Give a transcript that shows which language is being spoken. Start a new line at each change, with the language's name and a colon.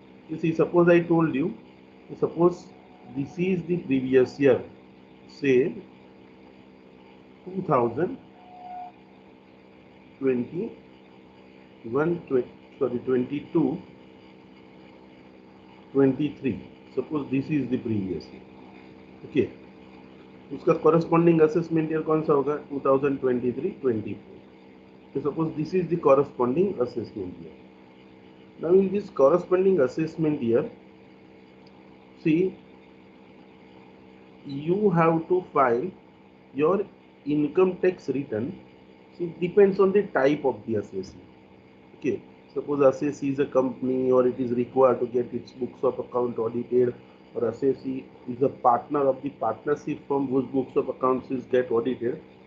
English: You see, suppose I told you, suppose this is the previous year, say 2021, 22, 23. Suppose this is the previous year. Okay.
Hindi: उसका
English: corresponding assessment year
Hindi: कौन सा होगा 2023-24.
English: So suppose this is the corresponding assessment year. Now in this corresponding assessment year, see, you have to file your income tax return. See, it depends on the type of the assessee. Okay, suppose assessee is a company or it is required to get its books of account audited, or assessee is a partner of the partnership firm whose books of accounts is get audited.